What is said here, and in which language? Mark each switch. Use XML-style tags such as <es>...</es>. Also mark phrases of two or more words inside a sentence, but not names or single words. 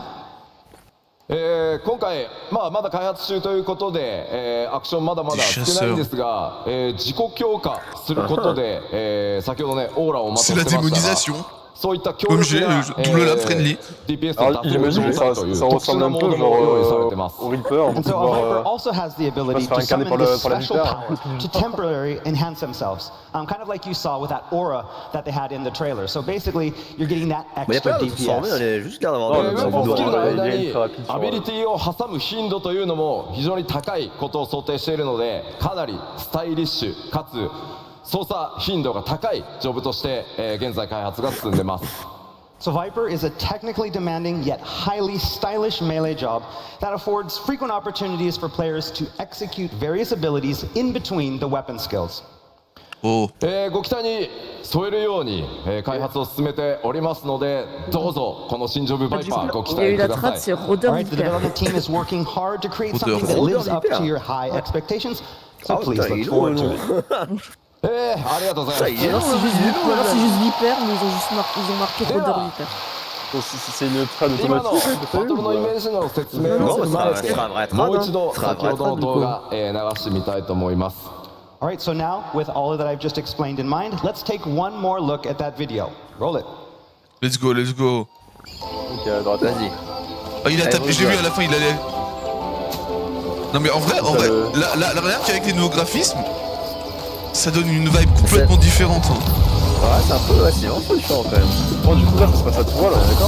<ja>今回、まだ開発中ということで、アクションまだまだ少ないんですが、自己強化することで、先ほどねオーラをまとっ</ja> <fr>C'est</fr> <ja>て</ja> <fr>la</fr> <ja>ましたが</ja> <fr>démonisation.</fr> <ja>そういった強力な DPS とタップの状態という特殊なモードも用意されてます。</ja> <en>And so a Viper also has the ability to summon this special power to temporarily enhance themselves. Kind of like you saw with that aura that they had in the trailer. So basically, you're getting that extra DPS.</en> <fr>juste l'air d'avoir</fr> <ja>ウェポンスキルの間にアビリティを挟む頻度というのも非常に高いことを想定しているので、かなりスタイリッシュかつ操作頻度が高いジョブとして、現在開発が進んでます。</ja> <en>So Viper is a technically demanding yet highly stylish melee job that affords frequent opportunities for players to execute various abilities in between the weapon skills.</en> <ja>おご期待に添えるように、開発を進めておりますので、どうぞこの新ジョブバイパーご期</ja> <fr>Il y a eu</fr> <ja>待く</ja> <fr>la</fr> <ja>ださ</ja> <fr>trad</fr> <ja>い。</ja> <fr>sur</fr> <en>All</en> <fr>Rodin</fr> <en>right, the</en> <fr>Hyper.</fr> <en>development team is working hard to create something that lives up to your high expectations. So please look forward to it.</en> <ja>ありがとうございます。</ja> <fr>Alors c'est juste Viper, mais ils ont marqué Rodin Hyper. C'est une trad</fr> <ja>今の</ja> <fr>automatique.</fr> <ja>バトルのイメージの説明を踏まえて、もう一度先ほどの動画、流してみたいと思います。</ja> <en>All right, so now with all that I've just explained in mind, let's take one more look at that video. Roll it. Let's go, let's go.</en> <fr>Ok, à droite. Vas-y. Ah, il a tapé, je l'ai vu à la fin, il allait. Non, mais en vrai, la regarde qu'avec les nouveaux graphismes, ça donne une vibe complètement différente. Hein. Ouais, c'est un peu, ouais, c'est un peu différent quand même. Bon, du coup, là, ça se passe à tout, là, d'accord?</fr>